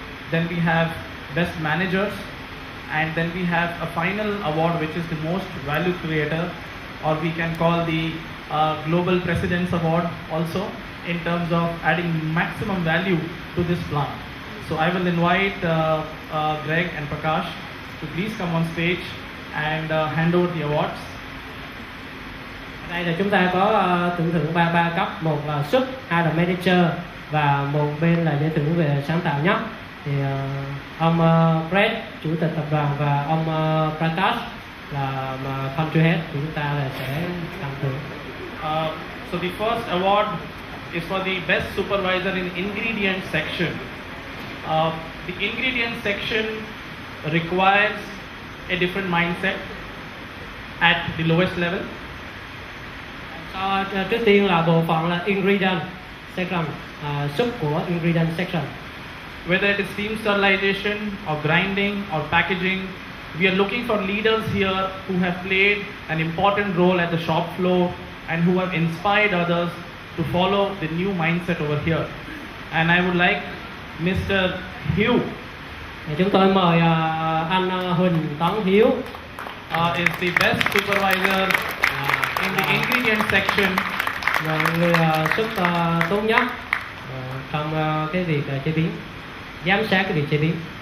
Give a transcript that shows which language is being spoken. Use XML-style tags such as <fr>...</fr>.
<en>Then we have best managers, and then we have a final award which is the most value creator, or we can call the Global President's Award also, in terms of adding maximum value to this plant. So I will invite Greg and Prakash to please come on stage and hand over the awards.</en> <vi>Đây là chúng ta có tưởng thưởng ba cấp, một là sub, hai là manager, và một bên là giải thưởng về sáng tạo nhất. Thì ông Brett, chủ tịch tập đoàn, và ông Prakash là country head của chúng ta là sẽ tặng thưởng.</vi> <en>So the first award is for the best supervisor in ingredient section. The ingredient section requires a different mindset at the lowest level.</en> <vi>Trước tiên là bộ phận là ingredient section, sub của ingredient section.</vi> <en>Whether it is steam sterilization or grinding or packaging, we are looking for leaders here who have played an important role at the shop floor and who have inspired others to follow the new mindset over here. And I would like Mr. Hugh.</en> <vi>Chúng tôi mời anh Huỳnh Tấn Hiếu</vi> <en>is the best supervisor In the ingredient section,</en> <vi>Và người xuất tốt nhất trong cái việc chế biến, giám sát cái việc chế biến.</vi>